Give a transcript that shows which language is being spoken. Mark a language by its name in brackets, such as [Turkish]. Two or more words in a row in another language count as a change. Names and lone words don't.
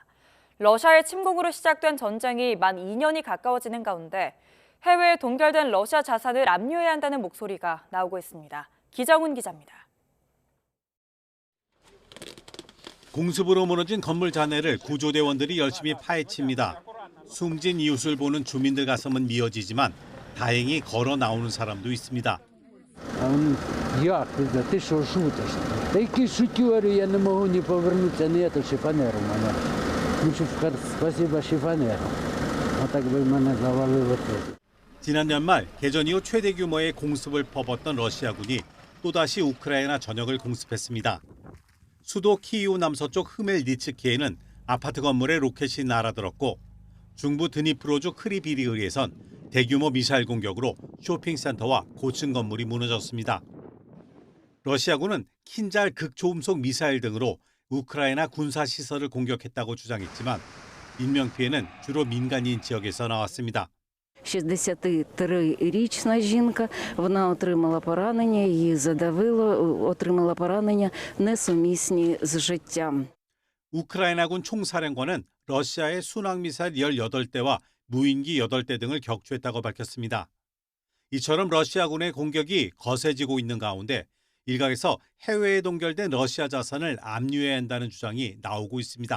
[Korean] 러시아의 침공으로 시작된 전쟁이 만 2년이 가까워지는 가운데 해외에 동결된 러시아 자산을 압류해야 한다는 목소리가 나오고 있습니다. 기정훈 기자입니다. 공습으로 무너진 건물 잔해를 구조대원들이 열심히 파헤칩니다. 숨진 이웃을 보는 주민들 가슴은 미어지지만 다행히 걸어 나오는 사람도 있습니다. [Ukrainian] Як ти? Ти що шутиш? Та який шутер, я не можу ні повернутися, ні це шифонеру мене. Ну що, спасибо шифонеру. отак би мене завалило тут. [Korean] 지난 연말 개전 이후 최대 규모의 공습을 퍼붓던 러시아군이 또다시 우크라이나 전역을 공습했습니다. 수도 키이우 남서쪽 흐멜니츠키에는 아파트 건물에 로켓이 날아들었고 중부 드니프로주 크리비리의리에선 대규모 미사일 공격으로 쇼핑센터와 고층 건물이 무너졌습니다. 러시아군은 킨잘 극초음속 미사일 등으로 우크라이나 군사시설을 공격했다고 주장했지만 인명피해는 주로 민간인 지역에서 나왔습니다. [Ukrainian] 63-річна жінка, вона отримала поранення, її задавило, отримала поранення несумісні з життям. [Korean] 우크라이나군 총사령관은 러시아의 순항미사일 18대와 무인기 8대 등을 격추했다고 밝혔습니다. 이처럼 러시아군의 공격이 거세지고 있는 가운데 일각에서 해외에 동결된 러시아 자산을 압류해야 한다는 주장이 나오고 있습니다.